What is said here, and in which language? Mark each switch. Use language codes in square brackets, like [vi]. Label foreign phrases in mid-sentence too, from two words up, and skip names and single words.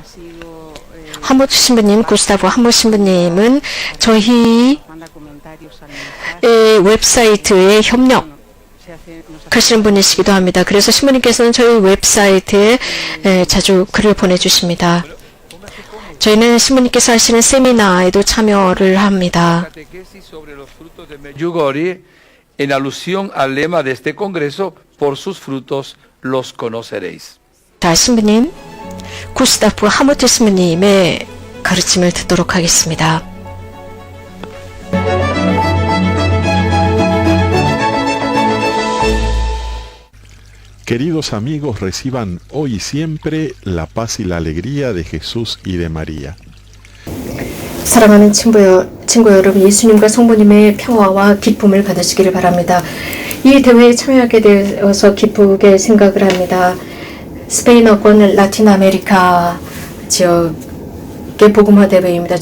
[ko] 하무트 신부님, 구스타보 하무트 신부님은 저희 웹사이트에 협력하시는 분이시기도 합니다. 그래서 신부님께서는 저희 웹사이트에 자주 글을 보내주십니다. 저희는 신부님께서 하시는 세미나에도 참여를 합니다. [es] Catequesis sobre los frutos de Medjugorje, en alusión al lema de este congreso, por sus frutos los conoceréis. [ko] 자, 신부님, 구스타프 하모트 신부님의 가르침을 듣도록 하겠습니다. [es] Queridos amigos, reciban hoy y siempre la paz y la alegría de Jesús y de María. [ko] 사랑하는 친구 여러분, 예수님과 성부님의 평화와 기쁨을 받으시기를 바랍니다. 이 대회에 참여하게 되어서 기쁘게 생각을 합니다. 스페인어권 라틴 아메리카 지역의 복음화 대회입니다.